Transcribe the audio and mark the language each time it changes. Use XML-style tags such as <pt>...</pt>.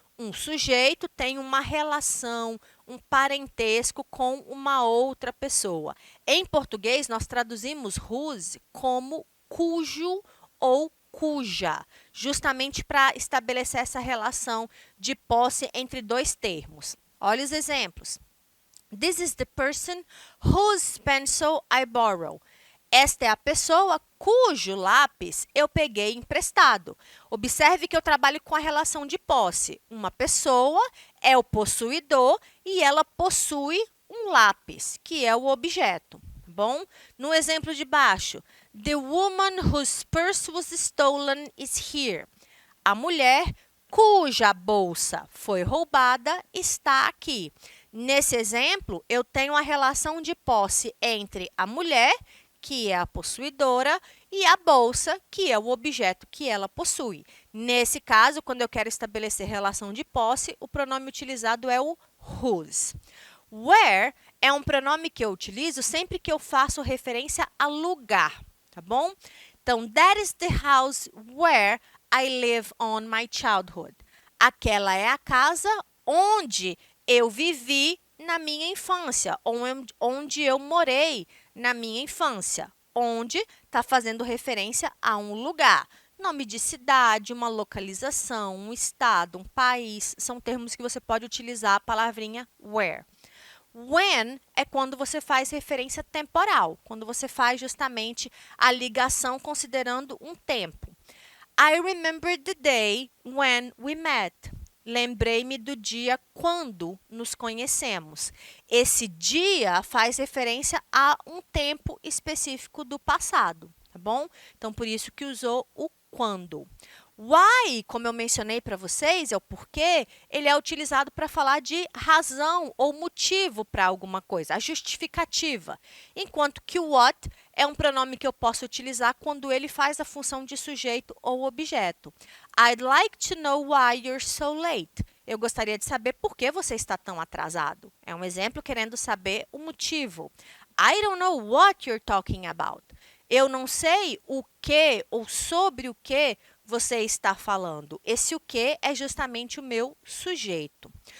<pt>Um sujeito tem uma relação, um parentesco com uma outra pessoa. Em português, nós traduzimos whose como cujo ou cuja, justamente para estabelecer essa relação de posse entre dois termos. Olha os exemplos.</pt> <en>This is the person whose pencil I borrow.</en> <pt>Esta é a pessoa cujo lápis eu peguei emprestado. Observe que eu trabalho com a relação de posse. Uma pessoa é o possuidor e ela possui um lápis, que é o objeto. Bom, no exemplo de baixo,</pt> <en>the woman whose purse was stolen is here.</en> <pt>A mulher cuja bolsa foi roubada está aqui. Nesse exemplo, eu tenho a relação de posse entre a mulher, que é a possuidora, e a bolsa, que é o objeto que ela possui. Nesse caso, quando eu quero estabelecer relação de posse, o pronome utilizado é o whose. Where é um pronome que eu utilizo sempre que eu faço referência a lugar, tá bom?</pt> <en>Então, that is the house where I live on my childhood.</en> <pt>Aquela é a casa onde eu vivi na minha infância, onde eu morei na minha infância. Onde está fazendo referência a um lugar. Nome de cidade, uma localização, um estado, um país, são termos que você pode utilizar a palavrinha where. When é quando você faz referência temporal, quando você faz justamente a ligação considerando um tempo.</pt> <en>I remember the day when we met.</en> <pt>Lembrei-me do dia quando nos conhecemos. Esse dia faz referência a um tempo específico do passado, tá bom? Então, por isso que usou o quando. Why, como eu mencionei para vocês, é o porquê, ele é utilizado para falar de razão ou motivo para alguma coisa, a justificativa. Enquanto que o what é um pronome que eu posso utilizar quando ele faz a função de sujeito ou objeto.</pt> <en>I'd like to know why you're so late.</en> <pt>Eu gostaria de saber por que você está tão atrasado. É um exemplo querendo saber o motivo.</pt> <en>I don't know what you're talking about.</en> <pt>Eu não sei o que ou sobre o que você está falando? Esse o que é justamente o meu sujeito.</pt>